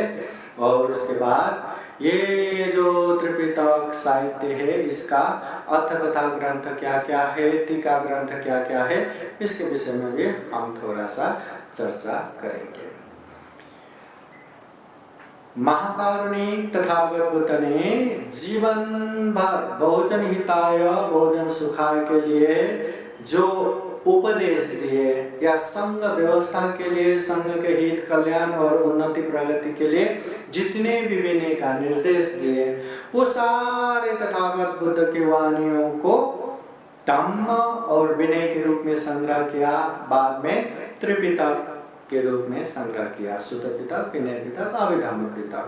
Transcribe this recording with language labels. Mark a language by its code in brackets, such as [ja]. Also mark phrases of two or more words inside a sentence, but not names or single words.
[hi] और उसके बाद ये जो त्रिपिटक साहित्य है इसका अर्थकथा ग्रंथ क्या क्या है, टीका ग्रंथ क्या क्या है, इसके विषय में भी हम थोड़ा सा चर्चा करेंगे। महाकारुणिक तथागत बुद्ध ने जीवन भर [pi] बहुजन हिताय बहुजन सुखाय [hi] के लिए जो उपदेश दिए या संघ व्यवस्था के लिए, संघ के हित कल्याण और उन्नति प्रगति के लिए जितने भी विनय का निर्देश दिए वो सारे तथागत बुद्ध की वाणियों को धम्म और विनय के रूप में संग्रह किया, बाद में त्रिपिटक के रूप में संग्रह किया, सुत्त पिटक, विनय पिटक, अभिधम्म पिटक।